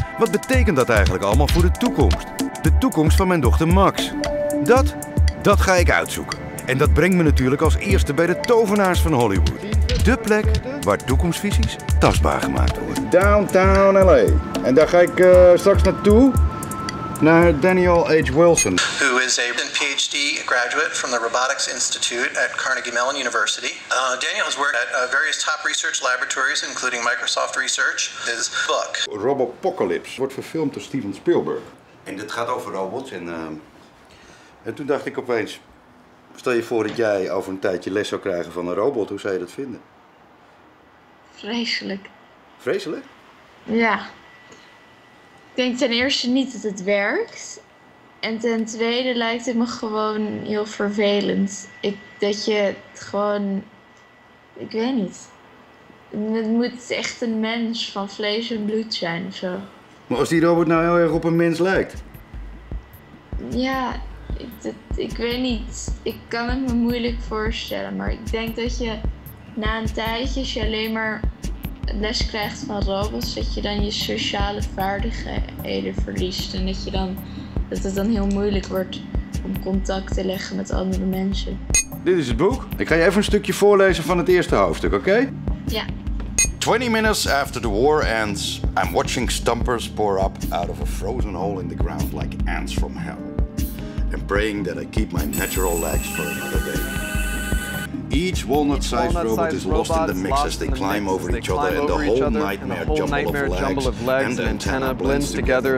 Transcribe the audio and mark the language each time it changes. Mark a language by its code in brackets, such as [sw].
[nl] Wat betekent dat eigenlijk allemaal voor de toekomst? De toekomst van mijn dochter Max. Dat ga ik uitzoeken. En dat brengt me natuurlijk als eerste bij de tovenaars van Hollywood. De plek waar toekomstvisies tastbaar gemaakt worden. Downtown LA. En daar ga ik straks naartoe. Naar Daniel H. Wilson. [en] Who is a PhD graduate from the Robotics Institute at Carnegie Mellon University. Daniel has worked at various top research laboratories, including Microsoft Research. His book. [nl] Robopocalypse wordt verfilmd door Steven Spielberg. En dit gaat over robots. En toen dacht ik opeens, stel je voor dat jij over een tijdje les zou krijgen van een robot. Hoe zou je dat vinden? Vreselijk. Vreselijk? Ja. Ik denk ten eerste niet dat het werkt. En ten tweede lijkt het me gewoon heel vervelend. Dat je het gewoon... Ik weet niet. Het moet echt een mens van vlees en bloed zijn of zo. Maar als die robot nou heel erg op een mens lijkt? Ja, ik weet niet. Ik kan het me moeilijk voorstellen. Maar ik denk dat je na een tijdje, als je alleen maar les krijgt van robots, dat je dan je sociale vaardigheden verliest. En dat het dan heel moeilijk wordt om contact te leggen met andere mensen. Dit is het boek. Ik ga je even een stukje voorlezen van het eerste hoofdstuk, oké? Ja. [en] 20 minutes after the war ends, I'm watching stumpers pour up out of a frozen hole in the ground like ants from hell. And praying that I keep my natural legs for another day. Each walnut-sized robot is lost in the mix as they climb over each other, and the whole nightmare jumble of legs and antenna blends together